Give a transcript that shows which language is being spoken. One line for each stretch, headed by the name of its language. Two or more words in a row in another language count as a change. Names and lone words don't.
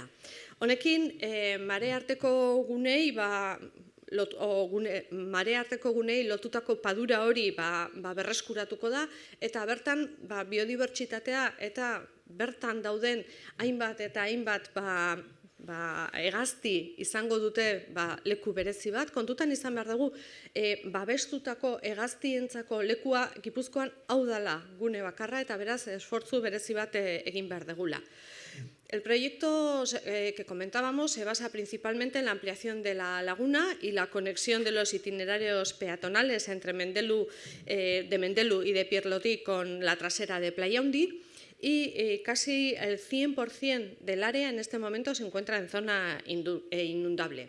Basque: Honekin, marearteko gunei lotutako padura hori berreskuratuko da, eta bertan biodibertsitatea eta bertan dauden hainbat eta hainbat hegazti izango dute leku berezi bat. Kontutan izan behar dugu, babestutako hegaztientzako lekua Gipuzkoan hau dela gune bakarra, eta beraz esfortzu berezi bat egin behar dugula.
Spanish: El proyecto que comentábamos se basa principalmente en la ampliación de la laguna y la conexión de los itinerarios peatonales entre Mendelu y de Pierlotí con la trasera de Playa Handi, y casi el 100% del área en este momento se encuentra en zona inundable.